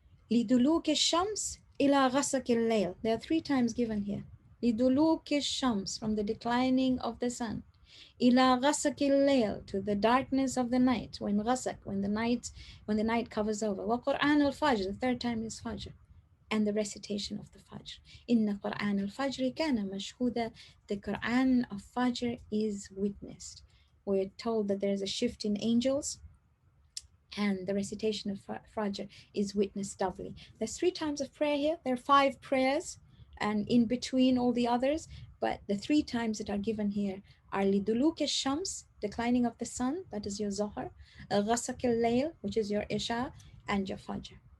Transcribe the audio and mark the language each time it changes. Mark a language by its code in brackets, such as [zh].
[ar] لدلوك الشمس إلى غسق الليل. [en] There are 3 times given here. [ar] لدلوك الشمس, [en] from the declining of the sun. [ar] إلى غسق الليل, [en] to the darkness of the night. When غسق, when the night covers over. [ar] وقرآن الفجر, [en] the 3rd time is Fajr. And the recitation of the Fajr. [ar] إن قرآن الفجر كان مشهودا. [en] The Quran of Fajr is witnessed. We're told that there is a shift in angels, and the recitation of Fajr is witnessed doubly. There's 3 times of prayer here. There are 5 prayers, and in between all the others, but the 3 times that are given here are liduluk shams, declining of the sun, that is your Zohar, ghasaq al-layl, which is your Isha, and your Fajr.